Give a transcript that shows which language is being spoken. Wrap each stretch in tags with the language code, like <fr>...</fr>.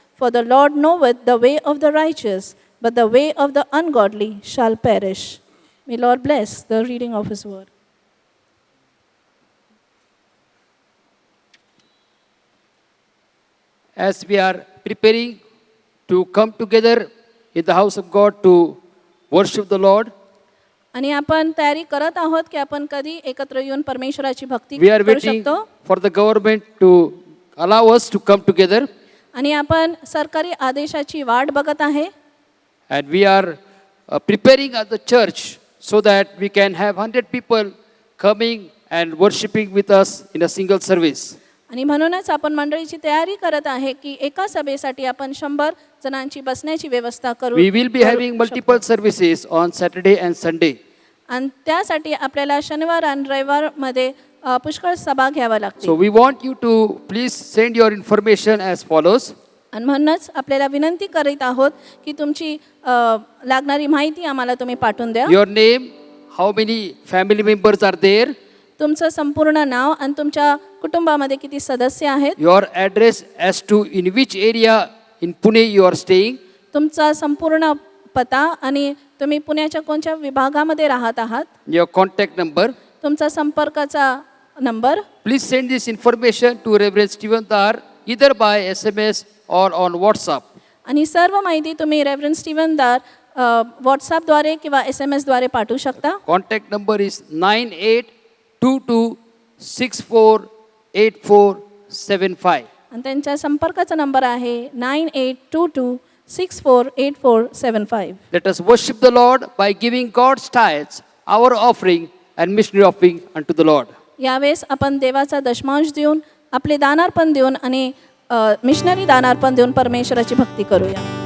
<en>For the Lord knoweth the way of the righteous, but the way of the ungodly shall perish. May Lord bless the reading of his word. As we are preparing to come together in the house of God to worship the Lord,</en> <mr>आणि आपण तयारी करत आहोत की आपण कधी एकत्र येऊन परमेश्वराची भक्ती</mr> <en>we are</en> <mr>करू</mr> <en>waiting</en> <mr>शकतो.</mr> <en>for the government to allow us to come together.</en> <mr>आणि आपण सरकारी आदेशाची वाट बघत आहे.</mr> <en>And we are preparing at the church so that we can have 100 people coming and worshiping with us in a single service.</en> <mr>आणि म्हणूनच आपण मंडळीची तयारी करत आहे की एका सभेसाठी आपण 100 जणांची बसण्याची व्यवस्था करू.</mr> <en>We will be having multiple services on Saturday and Sunday.</en> <mr>आणि त्यासाठी आपल्याला शनिवार आणि रविवार मध्ये पुष्कळ सभा घ्याव्या</mr> <en>So</en> <mr>लागतील.</mr> <en>we want you to please send your information as follows.</en> <mr>आणि म्हणूनच आपल्याला विनंती करीत आहोत की तुमची लागणारी माहिती आम्हाला तुम्ही पाठवून द्या.</mr> <en>Your name, how many family members are there,</en> <mr>तुमचं संपूर्ण नाव आणि तुमच्या कुटुंबामध्ये किती सदस्य आहेत,</mr> <en>your address as to in which area in Pune you are staying,</en> <mr>तुमचा संपूर्ण पत्ता आणि तुम्ही पुण्याच्या कोणत्या विभागामध्ये राहत आहात,</mr> <en>your contact number.</en> <mr>तुमचा संपर्काचा number.</mr> <en>Please send this information to Reverend Stephen Dar either by SMS or on WhatsApp.</en> <mr>आणि सर्व माहिती तुम्ही रेव्हरंड स्टीवन दार व्हॉट्सॲपद्वारे किंवा SMS द्वारे पाठवू शकता.</mr> <en>Contact number is 9822648475.</en> <mr>आणि त्यांच्या संपर्काचा नंबर आहे 9822648475.</mr> <en>Let us worship the Lord by giving God's tithes, our offering and missionary offering unto the Lord.</en> <mr>यावेळेस आपण देवाचा दशमांश देऊन आपले दानार्पण देऊन आणि मिशनरी दानार्पण देऊन परमेश्वराची भक्ती करूया.</mr>